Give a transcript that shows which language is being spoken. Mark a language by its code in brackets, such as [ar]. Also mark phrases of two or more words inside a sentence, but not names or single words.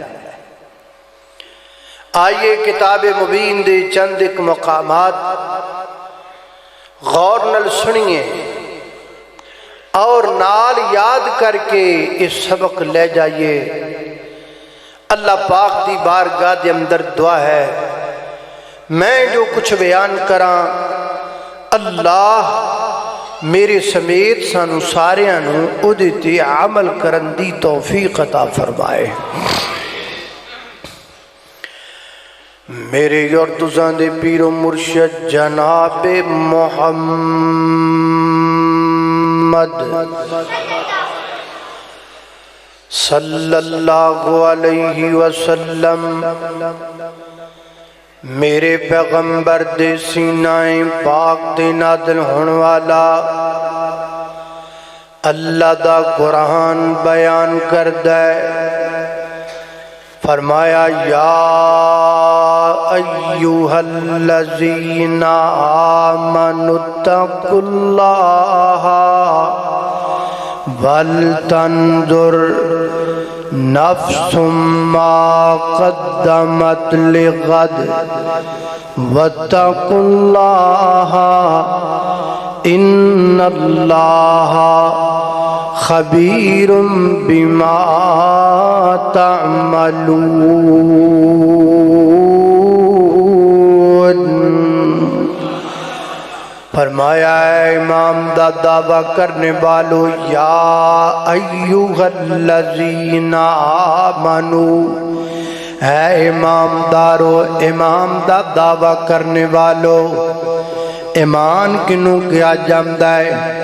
[pa] آئیے کتاب مبین دے چند ایک مقامات غور نال سنیے اور نال یاد کر کے اس سبق لے جائیے۔ اللہ پاک دی بارگاہ دے اندر دعا ہے میں جو کچھ بیان کراں اللہ میرے سمیت سانو ساریاں نو اودے تے عمل کرن دی توفیق عطا فرمائے۔ میرے اور تساں دے پیر و مرشد جناب محمد [ar] صلی اللہ علیہ وسلم [pa] میرے پیغمبر دے سینہ پاک دے نازل ہون والا اللہ دا قرآن بیان کردہ ہے۔ [ar] فرمایا یا ایوہا الذین آمنوا اتقوا اللہ وَلْتَنْظُرْ نَفْسٌ مَا قَدَّمَتْ لِغَدٍ وَاتَّقُوا اللَّهَ إِنَّ اللَّهَ خَبِيرٌ بِمَا تَعْمَلُونَ۔ [pa] فرمایا اے امام دا دعویٰ کرنے والو [ar] یا ایوہا الذین آمنو، [pa] اے امام دارو امام دا دعویٰ کرنے والو، ایمان کنوں کیا جامدہ ہے؟